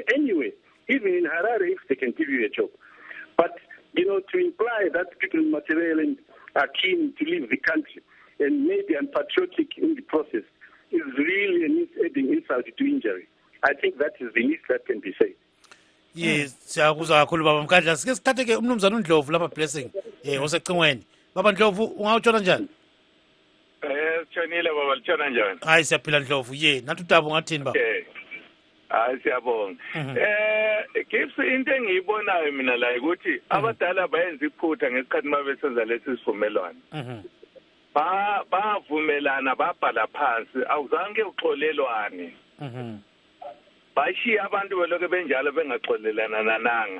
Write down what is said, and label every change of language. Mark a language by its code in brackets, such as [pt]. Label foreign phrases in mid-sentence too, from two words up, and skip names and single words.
[en] Anyway, even in Harare, if they can give you a job. But, to imply that people in Matabeleland are keen to leave the country and maybe unpatriotic in the process is really an insult to injury. I think that is the least that can be said. Yes, [nd] siyakuzwa kakhulu baba Mkandla. Sike sithathe ke umnumzana uNdlovu lapha Blessing osecingweni. Baba Ndlovu ungawutshona njani? Sitshonile baba, litshona njani? Hayi siyaphila Ndlovu. Nathi uTabo ngathini baba? Hayi siyabonga. Gibbs, into engiyibonayo mina la ukuthi abadala bayenza iphutha ngesikhathi mabesenza lesi sivumelwano. Bavumelana babhala phansi, awuzange uxolelwane. Bashiya abantu beloke benjalo bengaxolelana nananga.